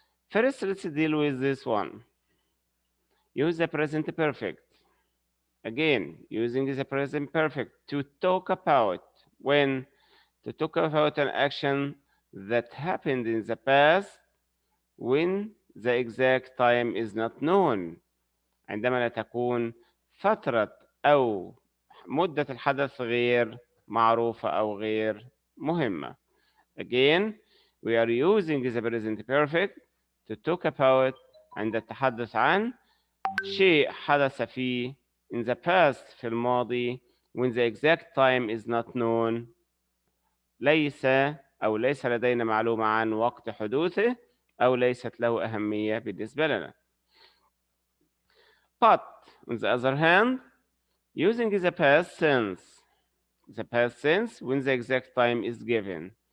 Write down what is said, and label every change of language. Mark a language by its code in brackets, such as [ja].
[en] First, let's deal with this one. Use the present perfect. Again, using the present perfect to talk about when, to talk about an action that happened in the past when the exact time is not known. [ar] عندما لا تكون فترة أو مدة الحدث غير معروفة أو غير مهمة. [en] Again, we are using the present perfect to talk about [ar] عند التحدث عن شيء حدث فيه [en] in the past [ar] في الماضي [en] when the exact time is not known. [ar] ليس لدينا معلومة عن وقت حدوثه أو ليست له أهمية بالنسبة لنا. [en] But on the other hand, using the past tense the past tense when the exact time is given.